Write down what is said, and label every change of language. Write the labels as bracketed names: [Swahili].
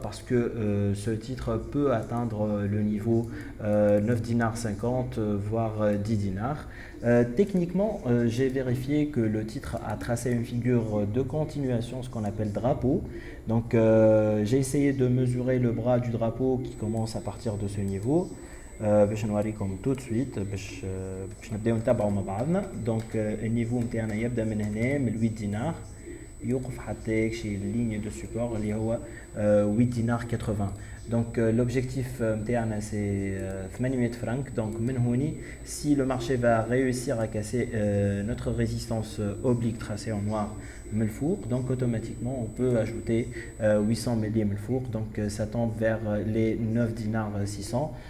[French] Parce que ce titre peut atteindre le niveau 9 dinars 50 voire 10 dinars. Techniquement, j'ai vérifié que le titre a tracé une figure de continuation, ce qu'on appelle drapeau. Donc j'ai essayé de mesurer le bras du drapeau qui commence à partir de ce niveau. [Arabic] باش نوريكم [French] tout de suite [Arabic] باش نبداو نتابعوا مع بعضنا. دونك النيفو نتاعنا يبدا من هنا من 8 دينار يوقف حتى شي ليني دو سيبور اللي هو 8 دينار 80. [French] Donc l'objectif [Arabic] نتاعنا [French] c'est 800 francs. Donc [Arabic] من هوني [French] si le marché va réussir à casser notre résistance oblique tracée en noir Melfour, donc automatiquement on peut ajouter 800 milliers Melfour, donc ça tombe vers les 9 dinars 600.